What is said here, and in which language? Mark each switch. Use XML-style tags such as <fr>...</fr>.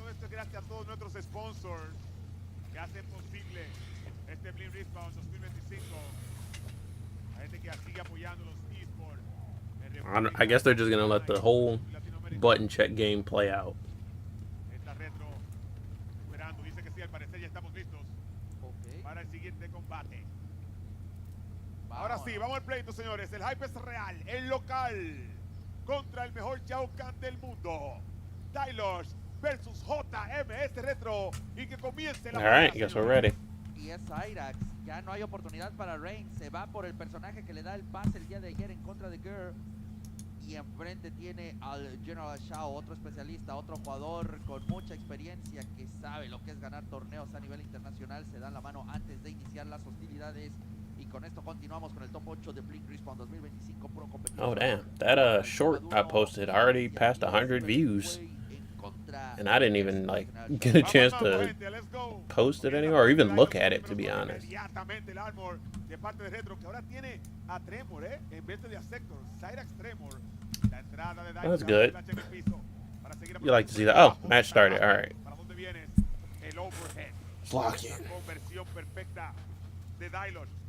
<es>Gracias a todos nuestros sponsors que hacen posible este Blink Respawn 2025. La gente que sigue apoyando los esports.</es> <en>I guess they're just gonna let the whole button check game play out.</en> <es>Esta retro esperando, dice que sí, al parecer ya estamos listos para el siguiente combate. Ahora sí, vamos al pleito, señores. El hype es real, el local contra el mejor Shao Kahn del mundo. Dylodge versus JMS Retro y que comience la</es> <en>Alright,</en> <es>batalla,</es> <en>guess we're</en> <es>señores.</es> <en>ready.</en> <es>Y es yTecZ, ya no hay oportunidad para Reigns, se va por el personaje que le da el pase el día de ayer en contra de Girl. Y enfrente tiene al General Shao, otro especialista, otro jugador con mucha experiencia que sabe lo que es ganar torneos a nivel internacional. Se dan la mano antes de iniciar las hostilidades. Y con esto continuamos con el top 8 de Blink Respawn 2025 Pro Kompetition.</es> <en>Oh damn, that short I posted already passed 100 views, and I didn't even like get a chance to post it anymore or even look at it, to be honest.</en> <es>Inmediatamente el armor de parte de Retro, que ahora tiene a Tremor, en vez de a Sector, Cyrax Tremor. La entrada de</es> <en>That's good.</en> <es>Flash en el piso para seguir</es> <en>You like to see that? Oh, match started. All right.</en> <es>¿Para dónde vienes? El overhead.</es> <en>Block it.</en> <es>La conversión perfecta de Dylos.</es>